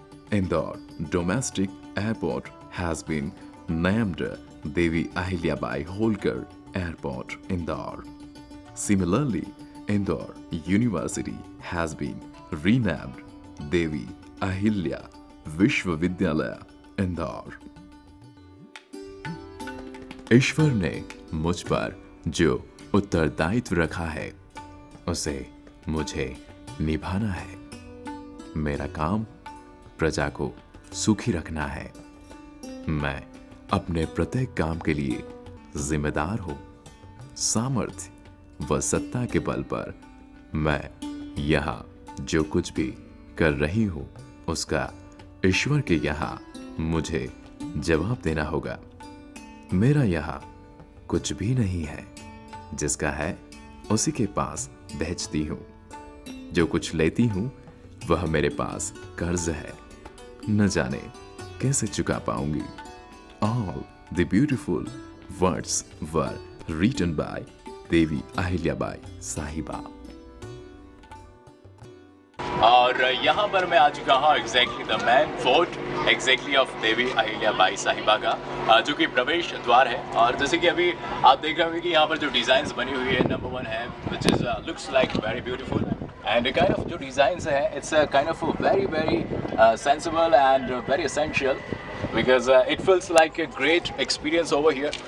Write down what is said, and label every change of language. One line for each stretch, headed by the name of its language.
English: Indore domestic airport has been named Devi Ahilyabai Holkar Airport, Indore. Similarly, Indore University has been renamed Devi Ahilya Vishwavidyalaya, Indore.
Hindi: ईश्वर ने मुझ पर जो उत्तरदायित्व रखा है उसे मुझे निभाना है। मेरा काम प्रजा को सुखी रखना है। मैं अपने प्रत्येक काम के लिए जिम्मेदार हूँ। सामर्थ्य व सत्ता के बल पर मैं यहाँ जो कुछ भी कर रही हूँ उसका ईश्वर के यहाँ मुझे जवाब देना होगा। मेरा यहाँ कुछ भी नहीं है, जिसका है उसी के पास भेजती हूँ। जो कुछ लेती हूँ वह मेरे पास कर्ज है, न जाने कैसे चुका पाऊंगी।
English: All the beautiful words were written by Devi Ahilyabai Sahiba.
Hindi: और यहाँ पर मैं आ चुका हूँ
English: exactly the main fort exactly of
Hindi: Devi Ahilyabai साहिबा का, जो कि प्रवेश द्वार है। और जैसे कि अभी आप देख रहे होंगे कि यहाँ पर जो डिज़ाइंस बनी हुई है,
English: number 1 है which is looks like very beautiful and kind of
Hindi: जो डिज़ाइंस है
English: It's kind of very sensible and very essential because it feels like a great experience over here.